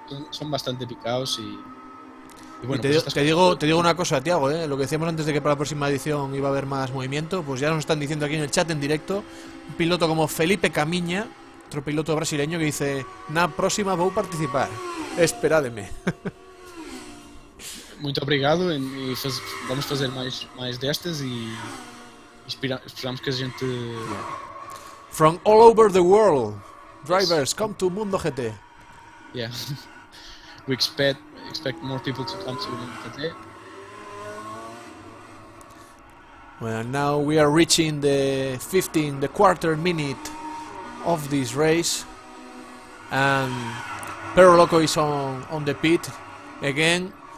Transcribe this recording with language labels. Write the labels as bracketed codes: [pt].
[es] Son bastante picados y bueno, te digo una cosa, Thiago, lo que decíamos antes de que para la próxima edición iba a haber más movimiento, pues ya nos están diciendo aquí en el chat en directo, un piloto como Felipe Camiña, otro piloto brasileño, que dice: [pt] na próxima vou participar, [es] esperádeme. [pt] Muito obrigado, e vamos fazer mais destas e esperamos que a gente... [en] From all over the world, drivers come to MundoGT. Yeah. we expect more people to come to MundoGT. Well, now we are reaching the quarter minute of this race, and Perro Loco is on the pit again.